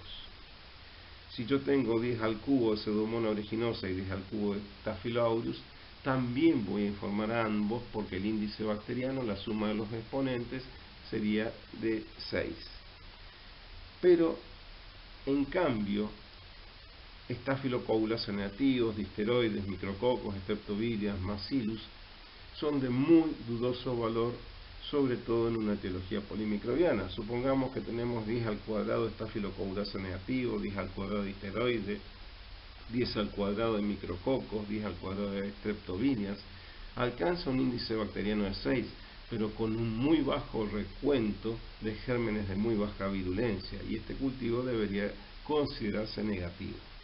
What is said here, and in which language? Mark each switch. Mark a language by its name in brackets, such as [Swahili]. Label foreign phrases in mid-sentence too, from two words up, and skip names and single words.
[Spanish] Si yo tengo 10 al cubo de Pseudomonas aeruginosa y 10 al cubo de Staphylococcus, también voy a informar a ambos porque el índice bacteriano, la suma de los exponentes, sería de 6. Pero, en cambio, Staphylococcus negativos, disteroides, micrococos, Streptovirus, bacillus, son de muy dudoso valor, sobre todo en una etiología polimicrobiana. Supongamos que tenemos 10 al cuadrado de Staphylococcus negativo, 10 al cuadrado de disteroides, 10 al cuadrado de micrococos, 10 al cuadrado de Streptovirus, alcanza un índice bacteriano de 6, pero con un muy bajo recuento de gérmenes de muy baja virulencia, y este cultivo debería considerarse negativo.